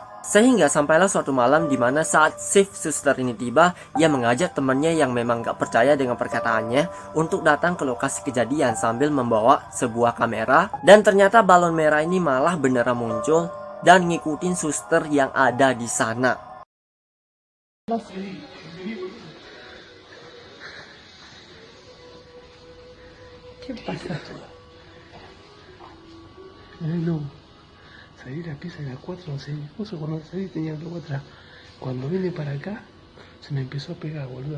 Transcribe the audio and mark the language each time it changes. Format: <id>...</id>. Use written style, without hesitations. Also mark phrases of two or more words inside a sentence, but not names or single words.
<id>Sehingga sampailah suatu malam di mana saat shift suster ini tiba, ia mengajak temannya yang memang gak percaya dengan perkataannya untuk datang ke lokasi kejadian sambil membawa sebuah kamera. Dan ternyata balon merah ini malah beneran muncul dan ngikutin suster yang ada di sana.</id> <es>¿Qué pasa? No. Salí la pieza de las 4, no sé, justo cuando salí tenía algo atrás. Cuando vine para acá, se me empezó a pegar, boludo.</es>